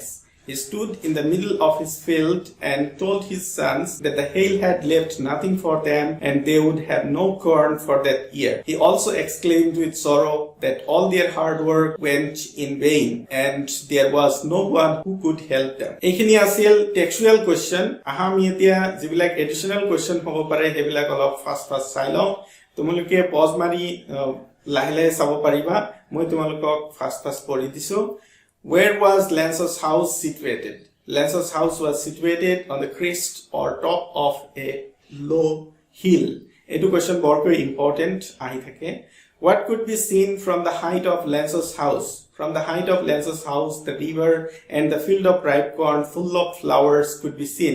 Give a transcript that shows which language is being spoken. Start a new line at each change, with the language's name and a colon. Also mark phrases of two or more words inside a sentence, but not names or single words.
English: He stood in the middle of his field and told his sons that the hail had left nothing for them and they would have no corn for that year. He also exclaimed with sorrow that all their hard work went in vain and there was no one who could help them.
Assamese: এখিনি আছিল
English: textual question.
Assamese: আহা মই এতিয়া যিবিলাক
English: additional question
Assamese: হ'ব পাৰে হেবিলাক অলপ fast চাই ল. তোমালোকে pause মাৰি লাহে চাব পাৰিবা. মই তোমালোকক fast পঢ়ি দিছোঁ.
English: Where was Lanso's house situated? Lanso's house was situated on the crest or top of a low hill.
Assamese: Etu question very important ahi thake.
English: What could be seen from the height of Lanso's house? From the height of Lanso's house, the river and the field of ripe corn full of flowers could be seen.